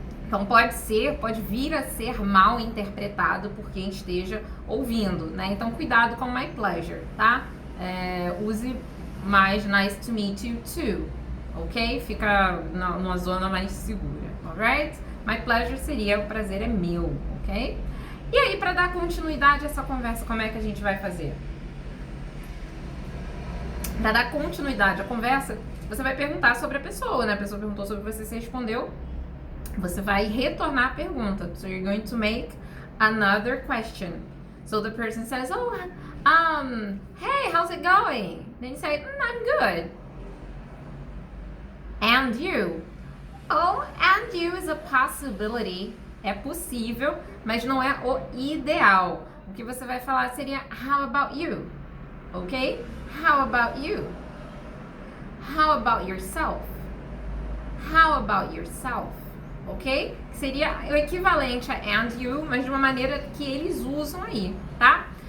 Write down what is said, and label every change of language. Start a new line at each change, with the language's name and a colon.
Portuguese: Então pode vir a ser mal interpretado por quem esteja ouvindo, né? Então cuidado com my pleasure, tá? Use mais nice to meet you too, ok? Fica numa zona mais segura, alright? My pleasure seria o prazer é meu, ok? E aí, para dar continuidade a essa conversa, como é que a gente vai fazer? Para dar continuidade à conversa, você vai perguntar sobre a pessoa, né? A pessoa perguntou sobre você, você respondeu. Você vai retornar a pergunta.
English: So you're going to make another question. So the person says, oh, hey, how's it going? Then you say, I'm good. And you? Oh, and you is a possibility.
Portuguese: É possível, mas não é o ideal. O que você vai falar seria, how about you?
English: Ok? How about you? How about yourself? How about yourself? Ok?
Portuguese: Seria o equivalente a and you, mas de uma maneira que eles usam aí, tá?